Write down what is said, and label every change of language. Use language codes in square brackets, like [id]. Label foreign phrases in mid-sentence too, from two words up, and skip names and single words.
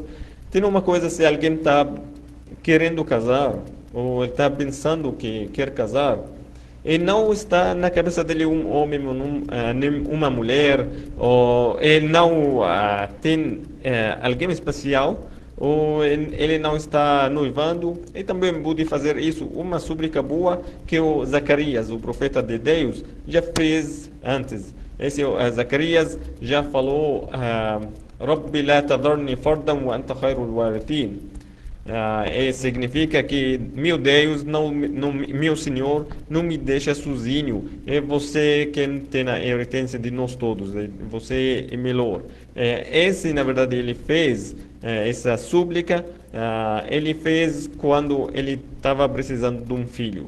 [pt] Tem uma coisa, se alguém está querendo casar, ou está pensando que quer casar, e não está na cabeça dele um homem ou nem uma mulher, ou ele não tem alguém especial, ou ele não está noivando, e também pode fazer isso, uma súplica boa que o Zacarias, o profeta de Deus, já fez antes. Esse Zacarias já falou, [ar] ربِّ لا تذرني فردا وأنت خير الوارثين. [pt] Significa que, meu Deus, meu Senhor, não me deixa sozinho. É você quem tem a herança de nós todos. Você é melhor. Esse, na verdade, ele fez essa súplica. Ele fez quando ele estava precisando de um filho.